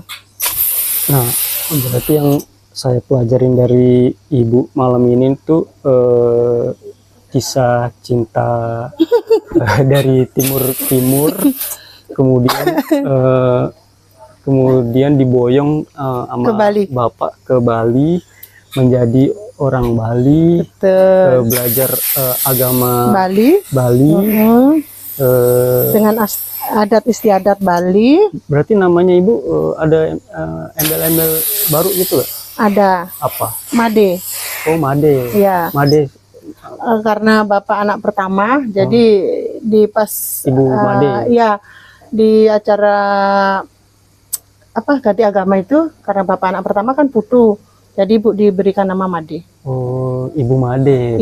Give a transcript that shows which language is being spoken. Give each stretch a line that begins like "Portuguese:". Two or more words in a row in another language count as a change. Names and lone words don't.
Indonesian: Nah, berarti yang saya pelajarin dari ibu malam ini tuh kisah cinta dari timur, kemudian kemudian diboyong sama Ke Bali. bapak ke Bali, menjadi orang Bali, Betul. belajar agama Bali. Bali. Hmm. eh, Dengan adat istiadat Bali Berarti namanya ibu ada embel-embel baru gitu gak? ada Apa? Made. Oh, Made. Ya, Made. karena Bapak anak pertama, jadi di pas Ibu Made. ya di acara apa ganti agama itu karena Bapak anak pertama kan putu. Jadi Ibu diberikan nama Made. Oh, Ibu Made.